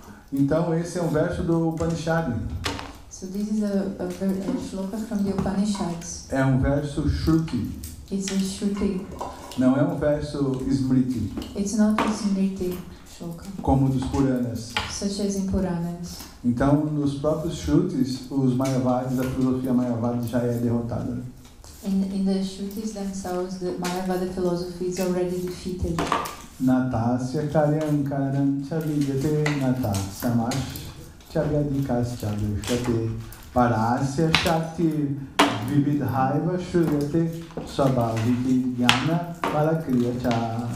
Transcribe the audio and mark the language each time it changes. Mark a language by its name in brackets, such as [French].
[Portuguese] Então, esse é um verso do Upanishad. [English] So this is a shloka from the Upanishads. [Portuguese] É um verso Shruti. [English] It's a Shruti. [Portuguese] Não é um verso Smriti, [English] It's not a Smriti shloka, [Portuguese] como dos Puranas. [English] such as in Puranas. [Portuguese] Então, nos próprios Shrutis, os Mayavadis, a filosofia Mayavada já é derrotada. [English] In the Shrutis themselves, the Mayavada philosophy is already defeated. [Sanskrit] Natasya karyam karanam chavidate natasyamash chavyadikas chavishate parasya shakti vividhaiva shruyate swabhaviti jnana malakriyacha.